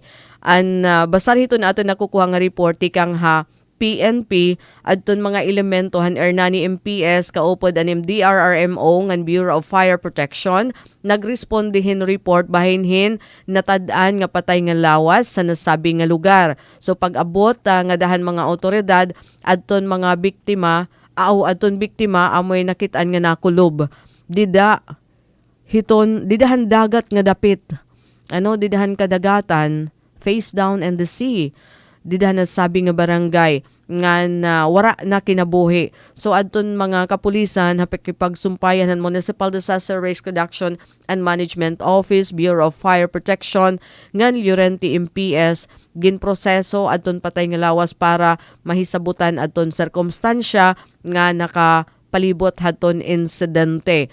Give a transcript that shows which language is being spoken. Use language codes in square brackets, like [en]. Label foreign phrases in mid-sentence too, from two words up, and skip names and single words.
[war] Basar hito na aton nakukuha nga report ikang PNP adton mga elementohan Hernani MPS kaupod anim DRRMO ngan Bureau of Fire Protection nagrespondihin report bahinhin natad-an nga patay nga lawas sa nasabi nga lugar. So pag-abot nga dahan mga otoridad adton mga biktima adton biktima amoy nakitaan nga nakulob. Didahan dagat nga dapit. Didahan kadagatan [en] face down in the sea. [war] Didahan sabi nga barangay nga wara na kinabuhi. So adton mga kapulisan hapikipagsumpayan ng Municipal Disaster Risk Reduction and Management Office, Bureau of Fire Protection, ngan Llorente MPS ginproseso adton patay nga lawas para mahisabutan adton sirkumstansya nga nakapalibot haton insidente.